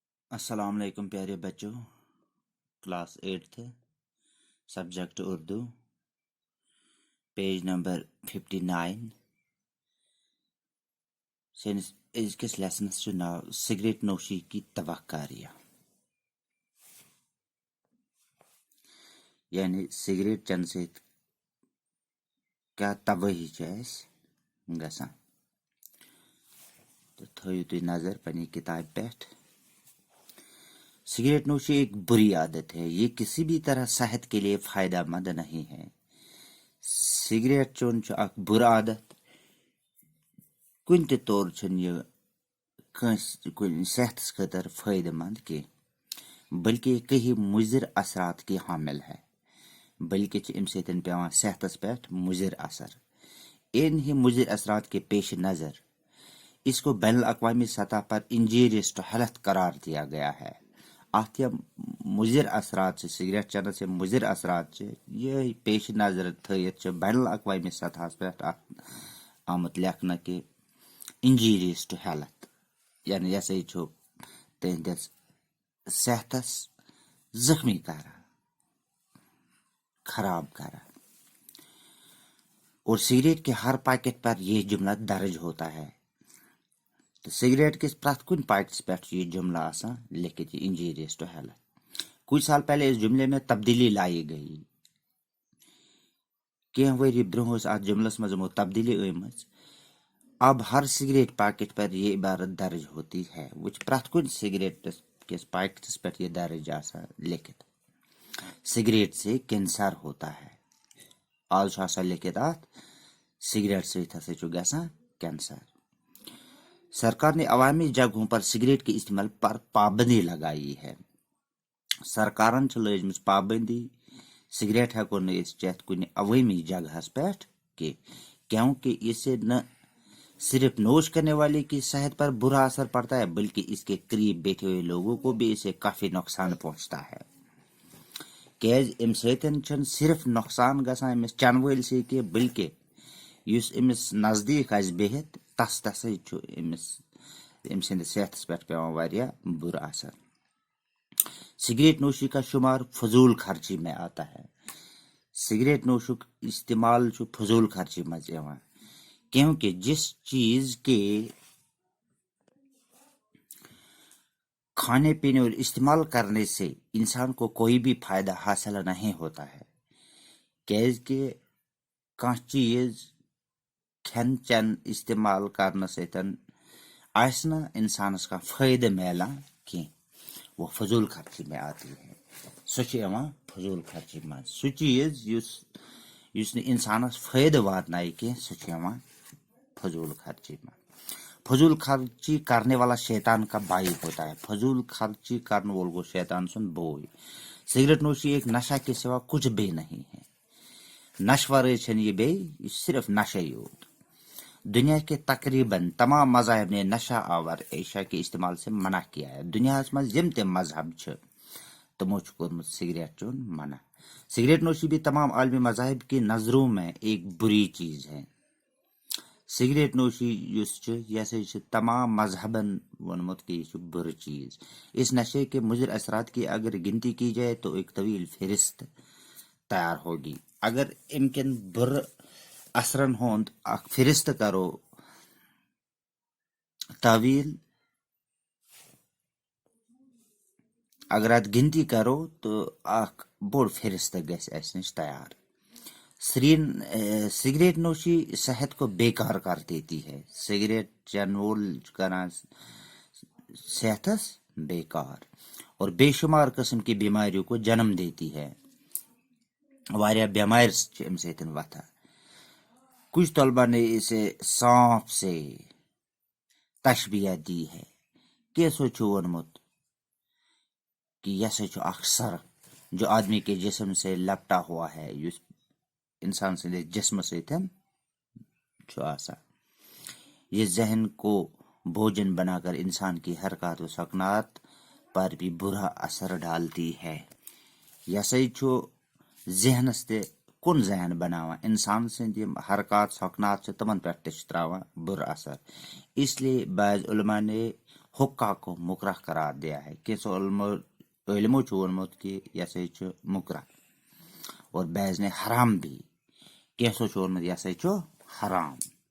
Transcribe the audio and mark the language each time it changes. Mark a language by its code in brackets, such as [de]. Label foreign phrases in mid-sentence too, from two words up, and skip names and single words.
[ur] السلام علیکم پیارے بچوں. کلاس 8 سبجیکٹ اردو، [en] page number [ur] 59. [ks] سٲنِس أزکِس لیسنس چھُ ناو سگریٹ نوشی کی تباہ کاریاں. یعنی سگریٹ چٮ۪نہٕ سۭتۍ کیٛاہ تبٲہی چھِ اَسہِ گژھان. تہٕ تھٲیِو تُہۍ نظر پنٛنہِ کِتابہِ پٮ۪ٹھ. [ur] سگریٹ نوشی ایک بری عادت ہے. یہ کسی بھی طرح صحت کے لیے فائدہ مند نہیں ہے. [ks] سگریٹ چون چھُ اکھ بُرٕ عادت. کُنہِ تہِ طور چھُنہٕ یہِ کٲنٛسہِ کُنہِ صحتس خٲطرٕ فٲیدٕ مند کینٛہہ، [ur] بلکہ یہ کہیں مضر اثرات کی حامل ہے. [ks] بلکہ چھِ اَمہِ سۭتۍ پیٚوان صحتس پٮ۪ٹھ مضر اثر. [ur] ان ہی مضر اثرات کے پیش نظر اس کو بین الاقوامی سطح پر [en] injurious to health [ur] قرار دیا گیا ہے. [ks] اتھ یِم مضر اثرات چھِ سگریٹ چٮ۪نس یِم مضر اثرات چھِ، یِہے پیش نظر تھٲیِتھ چھِ بین الاقوامی سطحس پٮ۪ٹھ اتھ آمُت لیکھنہٕ کہِ [en] injurious to health, [ks] یعنی یہِ ہسا چھُ تہنٛدِس صحتس زخمی کران، خراب کران. [ur] اور سگریٹ کے ہر پیکٹ پر یہ جملہ درج ہوتا ہے. [ks] تو سگریٹ کس پرٛٮ۪تھ کُنہِ پیکٹس پٮ۪ٹھ یہ جملہ آسان لکھت، یہ [en] injurious to health. [ur] کچھ سال پہلے اس جملے میں تبدیلی لائی گئی. [ks] کینٛہہ ؤری برٛونٛہہ ٲس اتھ جملس منٛز یِمو تبدیلی أنمٕژ. [ur] اب ہر سگریٹ پیکٹ پر یہ عبارت درج ہوتی ہے. [ks] وہ چھِ پرٛٮ۪تھ کُنہِ سگریٹ کس پیکٹس پٮ۪ٹھ یہ درج آسان لکھت. [ur] سگریٹ سے کینسر ہوتا ہے. [ks] آز چھُ آسان لکھت اتھ سگریٹ سۭتۍ ہسا چھُ گژھان کینسر. [ur] سرکار نے عوامی جگہوں پر سگریٹ کے استعمال پر پابندی لگائی ہے. [ks] سرکارن چھِ لٲجمٕژ پابندی سگریٹ ہیٚکو نہٕ أسۍ چٮ۪تھ کُنہِ عوٲمی جگہس پٮ۪ٹھ [ur] کیونکہ اس سے نہ صرف نوش کرنے والے کی صحت پر برا اثر پڑتا ہے بلکہ اس کے قریب بیٹھے ہوئے لوگوں کو بھی اسے کافی نقصان پہنچتا ہے. [ks] کیٛازِ امہِ سۭتۍ چھُنہٕ صرف نۄقصان گژھان أمِس چٮ۪نہٕ وٲلۍ سٕے کینٛہہ، بلکہ یُس أمِس نزدیٖک آسہِ بِہِتھ تسے چھُ أمۍ سٕنٛدِس صحتس پٮ۪ٹھ پیٚوان واریاہ بُرٕ اثر. [ur] سگریٹ نوشی کا شمار فضول خرچی میں آتا ہے. [ks] سگریٹ نوشک استعمال چھُ فضول خرچی منٛز یِوان، [ur] کیونکہ جس چیز کے کھانے پینے اور استعمال کرنے سے انسان کو کوئی بھی فائدہ حاصل نہیں ہوتا ہے. [ks] کیٛازِکہِ کانٛہہ چیز کھٮ۪ن چٮ۪ن استعمال کرنہٕ سۭتۍ آسہِ نہٕ انسانس کانٛہہ فٲیدٕ میلان کینٛہہ. [ur] وہ فضول خرچی میں آتی ہے. [ks] سۄ چھِ یِوان فضول خرچی منٛز. سُہ چیز یُس نہٕ انسانس فٲیدٕ واتنایہِ کینٛہہ سُہ چھُ یِوان فضول خرچی منٛز. [ur] فضول خرچی کرنے والا شیطان کا بھائی ہوتا ہے. [ks] فضول خرچی کرنے وول گوٚو شیطان سُنٛد بوے. [ur] سگریٹ نوشی ایک نشہ کے سوا کچھ بھی نہیں ہے. [ks] نشہٕ ورٲے چھنہٕ یہِ بیٚیہِ، یہِ چھُ صرف نشے یوت. [ur] دنیا کے تقریباً تمام مذاہب نے نشہ آور اشیا کے استعمال سے منع کیا ہے. [ks] دنیاہس منٛز یِم تہِ مذہب چھِ تِمو چھُ کوٚرمُت سگریٹ چیوٚن منع. [ur] سگریٹ نوشی بھی تمام عالمی مذاہب کی نظروں میں ایک بری چیز ہے. [ks] سگریٹ نوشی یُس چھُ یہِ ہسا چھُ تمام مذہبن ووٚنمُت کہ یہ چھُ بُرٕ چیز. [ur] اس نشے کے مضر اثرات کی اگر گنتی کی جائے تو ایک طویل فہرست تیار ہوگی. [ks] اگر امہِ کٮ۪ن بُرٕ اثرن ہُنٛد اکھ فہرست کرو طویل، اگر اتھ گنتی کرو تو اکھ بوٚڑ فہرست گژھِ اسہِ نِش تیار. [ur] سگریٹ نوشی صحت کو بیکار کر دیتی ہے. [ks] سگریٹ چٮ۪نہٕ وول چھُ کران صحتس بیکار [ur] اور بے شمار قسم کی بیماریوں کو جنم دیتی ہے. [ks] واریاہ بیمارِ چھِ امہِ سۭتۍ وتھان. [ur] کچھ طلبا نے اسے سانپ سے تشبیہ دی ہے. [ks] کیسو چھُ ووٚنمُت کہ یہ ہسا چھُ اکھ سرف [ur] جو آدمی کے جسم سے لپٹا ہوا ہے، [ks] یُس انسان سٕنٛدِس جسمہٕ سۭتۍ چھُ آسان. [ur] یہ ذہن کو بوجھن بنا کر انسان کی حرکات و سکنات پر بھی برا اثر ڈالتی ہے. [ks] یہ ہسا چھُ ذہنس تہِ کُن ذہن بناوان. انسان سٕنٛدۍ یِم حرکات سکنات چھِ تِمن پٮ۪ٹھ تہِ چھُ تراوان بُرٕ اثر. [ur] اس لیے بعض علماء نے حقہ کو مکرہ قرار دیا ہے. [ks] کیسو علمو چھو ونمت کہ یہ سا چھو مکرہ [ur] اور بعض نے حرام بھی. [ks] کیسو چھو ونمت یہ سا چھو حرام.